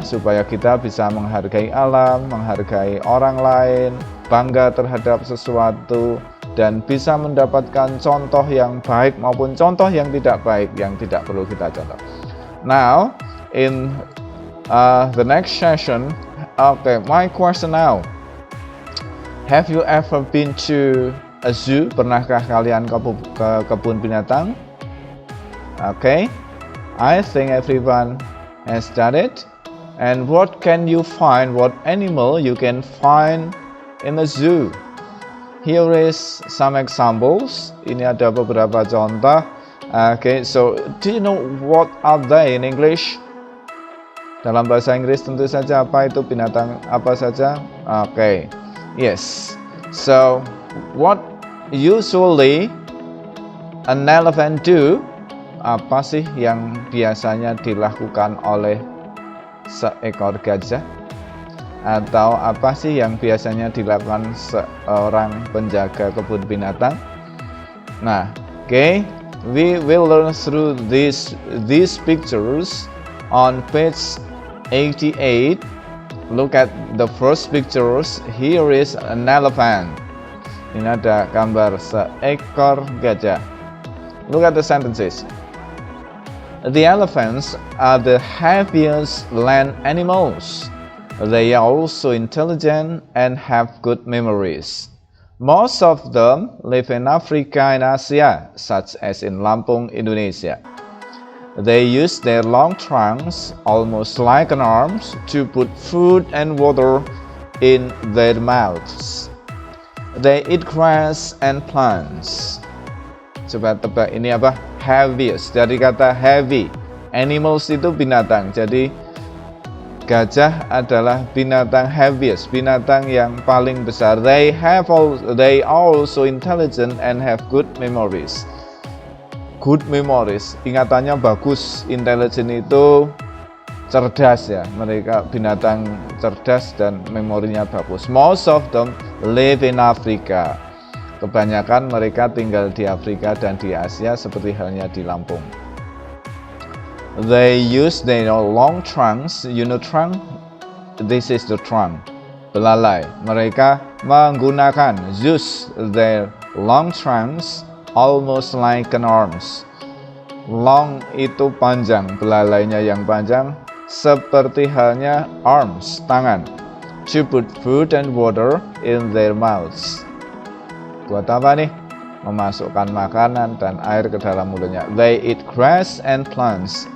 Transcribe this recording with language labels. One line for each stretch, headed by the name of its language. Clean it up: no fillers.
Indonesian: Supaya kita bisa menghargai alam, menghargai orang lain, bangga terhadap sesuatu, dan bisa mendapatkan contoh yang baik maupun contoh yang tidak baik yang tidak perlu kita contoh.
English: Now, in the next session, my question now. Have you ever been to a zoo?
Indonesian: Pernahkah kalian ke kebun binatang?
English: I think everyone has done it. And what can you find? What animal you can find in a zoo? Here is some examples.
Indonesian: Ini ada beberapa contoh.
English: So do you know what are they in English?
Indonesian: Dalam bahasa Inggris tentu saja apa itu binatang apa saja?
English: Yes. So what usually an elephant do?
Indonesian: Apa sih yang biasanya dilakukan oleh seekor gajah? Atau apa sih yang biasanya dilakukan seorang penjaga kebun binatang?
English: Nah, we will learn through these pictures on page 88. Look at the first pictures. Here is an elephant. Ini ada gambar seekor gajah. Look at the sentences. The elephants are the heaviest land animals. They are also intelligent and have good memories. Most of them live in Africa and Asia, such as in Lampung, Indonesia. They use their long trunks, almost like an arms, to put food and water in their mouths. They eat grass and plants.
Indonesian: Coba tebak ini apa? Heaviest. Dari kata heavy. Animals itu binatang. Jadi gajah adalah binatang heaviest, binatang yang paling besar.
English: They are also intelligent and have good memories. Good memories,
Indonesian: ingatannya bagus. Intelligent itu cerdas ya. Mereka binatang cerdas dan memorinya bagus.
English: Most of them live in Africa.
Indonesian: Kebanyakan mereka tinggal di Afrika dan di Asia seperti halnya di Lampung.
English: They use their long trunks. You know trunk? This is the trunk. Belalai.
Indonesian: Mereka menggunakan
English: use their long trunks almost like an arms.
Indonesian: Long itu panjang, belalainya yang panjang, seperti halnya arms, tangan.
English: To put food and water in their mouths.
Indonesian: Buat apa nih? Memasukkan makanan dan air ke dalam mulutnya.
English: They eat grass and plants.